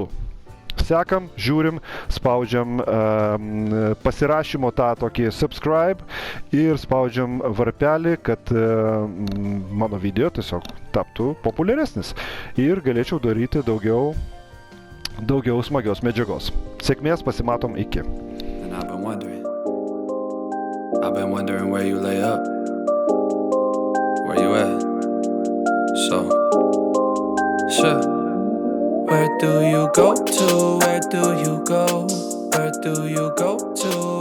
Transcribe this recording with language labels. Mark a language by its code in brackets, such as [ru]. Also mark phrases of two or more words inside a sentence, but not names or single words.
[lt] Sekam, žiūrim, spaudžiam pasirašymo tą tokį subscribe ir spaudžiam varpelį, kad mano video tiesiog taptų populiaresnis ir galėčiau daryti daugiau smagios medžiagos. Sėkmės, pasimatom, iki. [en] I've been wondering where you lay up. Where you at? Sure. Where do you go to? Where do you go? Where do you go to?